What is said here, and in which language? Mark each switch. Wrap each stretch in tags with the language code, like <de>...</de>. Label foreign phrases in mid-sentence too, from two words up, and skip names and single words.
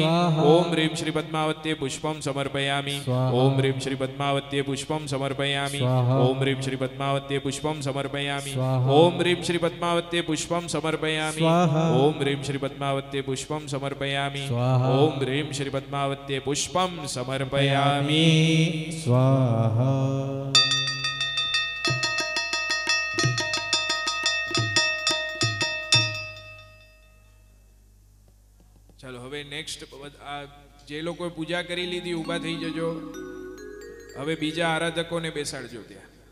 <sa>ओम ह्रीं श्री पद्मावत्ये पुष्पम समर्पयामी। ओम ह्रीं श्री पद्मावत्ये पुष्पम समर्पयामी। ओम ह्रीं श्री पद्मावत्ये पद्मावत्यै पुष्पं समर्पयामि स्वाहा। ओम ह्रीं श्री पद्मावत्यै पुष्पं समर्पयामि स्वाहा। ओम ह्रीं श्री पद्मावत्यै पुष्पं समर्पयामि स्वाहा। ओम ह्रीं श्री पद्मावत्यै पुष्पं समर्पयामि स्वाहा।</sa> <gu>ચાલો હવે નેક્સ્ટ આ જે લોકોએ પૂજા કરી લીધી ઊભા થઈ જજો. હવે બીજા આરાધકોને બેસાડજો ત્યાં.</gu>